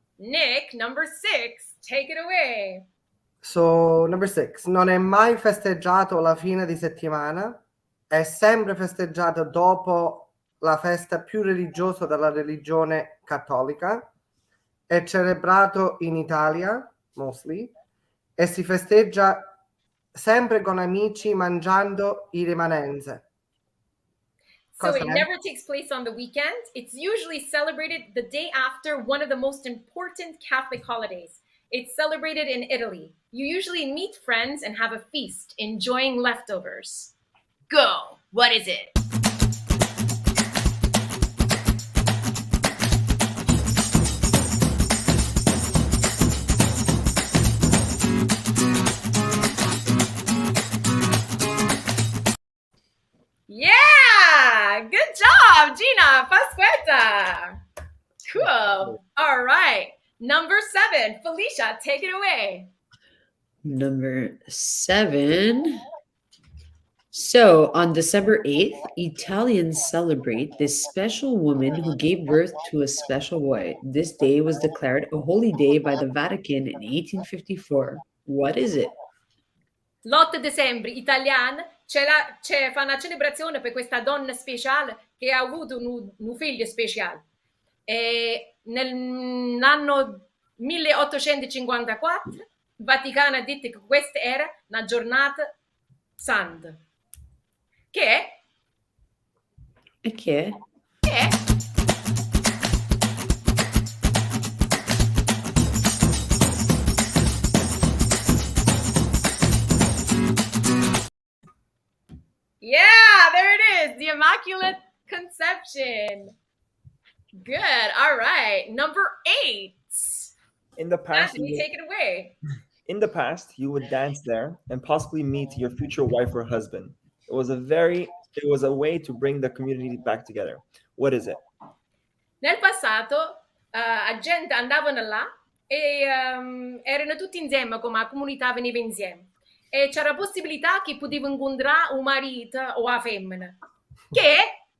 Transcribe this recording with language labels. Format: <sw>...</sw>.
<en>Nick, number 6, take it away. So, number 6.</en> <it>Non è mai festeggiato la fine di settimana. È sempre festeggiato dopo la festa più religiosa della religione cattolica. È celebrato in Italia,</it> <en>mostly.</en> <it>E si festeggia sempre con amici mangiando i rimanenze.</it> <en>So it never takes place on the weekend. It's usually celebrated the day after one of the most important Catholic holidays. It's celebrated in Italy. You usually meet friends and have a feast, enjoying leftovers. Go. What is it? Yeah! Good job, Gina Pasquetta. Cool. All right. Number 7, Felicia, take it away. Number 7. So on December 8th, Italians celebrate this special woman who gave birth to a special boy. This day was declared a holy day by the Vatican in 1854. What is it?</en> <it>L'8 dicembre, italiano, fa una celebrazione per questa donna speciale che ha avuto un figlio speciale. E nell'anno 1854 il Vaticano ha detto che questa era una giornata santa. Che è? E che è? Che è?</it> <en>Yeah, there it is. The Immaculate Conception. Good. All right. Number 8. In the past, Anthony, take it away. In the past, you would dance there and possibly meet your future wife or husband. It was a way to bring the community back together. What is it?</en> <it>Nel passato, la gente andavano là e erano tutti insieme, come la comunità veniva insieme. e c'era la possibilità che potevo incontrare un marito o una femmina che</it>